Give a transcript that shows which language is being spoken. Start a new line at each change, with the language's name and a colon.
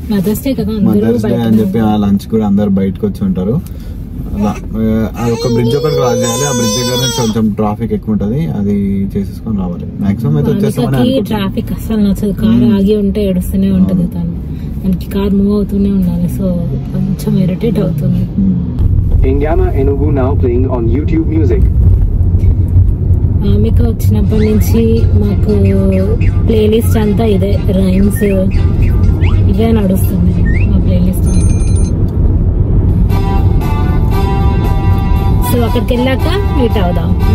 Telugu: Mothers day అని చెప్పి ఆ లంచ్ కూడా అందరు బయటకు వచ్చి ఉంటారు. అలా ఒక బ్రిడ్జ్ ఒకటి క్రాస్ చేయాలి. ఆ బ్రిడ్జ్ దగ్గర నుంచి కొంచెం ట్రాఫిక్ ఎక్కువ ఉంటది, అది చేసేసుకొని రావాలి. మాక్సిమం అయితే వచ్చేస్తామని. ట్రాఫిక్ అసలు నచ్చదు, కార్ ఆగి ఉంటే ఏడుస్తూనే ఉంటది తను, మనకి కార్ మూవ్ అవుతూనే ఉండాలి. సో కొంచెం ఇరిటేట్ అవుతుంది.
English: Indiana Enugu now playing on YouTube Music.
Telugu: ఆమెకు వచ్చినప్పటి నుంచి మాకు ప్లేలిస్ట్ అంతా ఇదే, రైమ్స్ ఇవే నడుస్తుంది మా ప్లేలిస్ట్ అంతా. సో అక్కడికి వెళ్ళాక మీట్ అవుదాం.